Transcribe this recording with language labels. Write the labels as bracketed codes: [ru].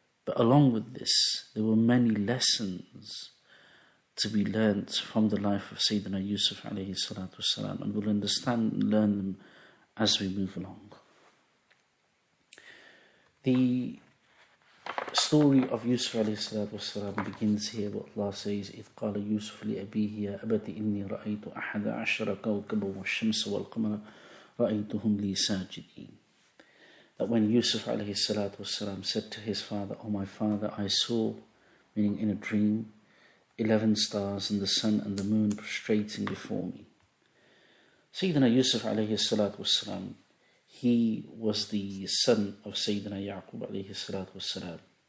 [en] But along with this, there were many lessons to be learnt from the life of Sayyidina Yusuf alayhi salatu wasalam, and we'll understand and learn them as we move along. The story of Yusuf alayhi salatu wasalam begins here. What Allah says, [ar] إِذْ قَالَ يُوسُفُ لِأَبِيهِ يَا أَبَتِ إِنِّي رَأَيْتُ أَحَدَ عَشَرَ كَوْكَبًا وَالشَّمْسَ وَالْقَمَرَ رَأَيْتُهُمْ لِي سَاجِدِينَ. [en] That when Yusuf alayhi salatu wasalam said to his father, "Oh my father, I saw," meaning in a dream, 11 stars and the sun and the moon prostrating before me. Sayyidina Yusuf alayhi salatu wasalam, he was the son of Sayyidina Yaqub alayhi salatu wasalam.